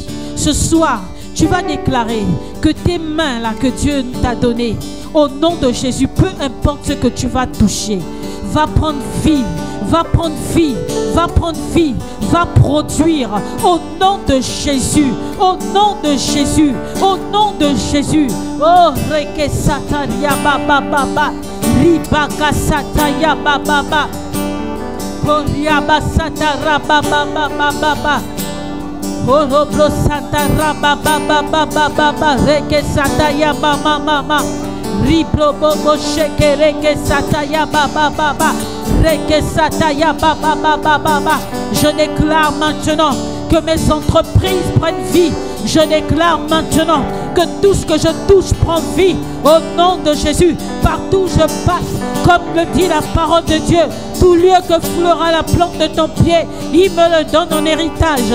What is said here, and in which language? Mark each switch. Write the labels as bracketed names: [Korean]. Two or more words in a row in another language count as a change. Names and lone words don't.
[French] Ce soir, tu vas déclarer que tes mains là que Dieu t'a données, au nom de Jésus, peu importe ce que tu vas toucher, va prendre vie, va prendre vie, va prendre vie, va produire au nom de Jésus, au nom de Jésus, au nom de Jésus. Oh, reke sataria baba baba, ribaka sataya baba baba. Oriaba satara baba baba baba. Orobro satara baba baba baba, reke sataya mama mama. Ribro bobo sheke reke sataya baba baba. Reke sataya baba baba baba. Je déclare maintenant que mes entreprises prennent vie. Je déclare maintenant que tout ce que je touche prend vie au nom de Jésus. Partout où je passe, comme le dit la parole de Dieu, tout lieu que foulera la plante de ton pied, il me le donne en héritage.